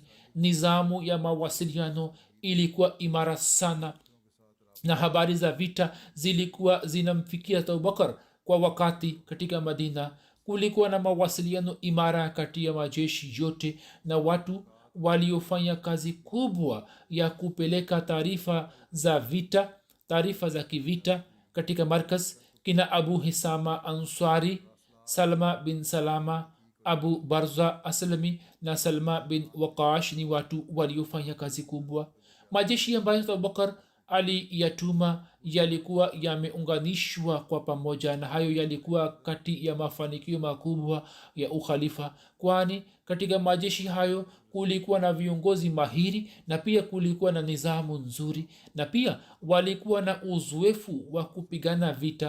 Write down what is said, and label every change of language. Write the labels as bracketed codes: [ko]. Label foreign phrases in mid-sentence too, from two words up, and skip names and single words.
[sw] nizamu ya mawasiliano ilikuwa imara sana na habari za vita zilikuwa zinamfikia abubakar kwa wakati. katika madina kulikuwa na mawasiliano imara kati ya majeshi yote na watu waliofanya kazi kubwa ya kupeleka taarifa za vita, taarifa za kivita katika markaz. kina abu hisama ansari, salma bin salama, abu barza aslami na salma bin waqash ni watu waliofanya kazi kubwa. majeshi ambayo abubakar aliyatuma yalikuwa yameunganishwa kwa pamoja, na hayo yalikuwa kati ya mafanikio makubwa ya ukhalifa, kwani katika majeshi hayo kulikuwa na viongozi mahiri na pia kulikuwa na nizamu nzuri, na pia walikuwa na uzoefu wa kupigana vita.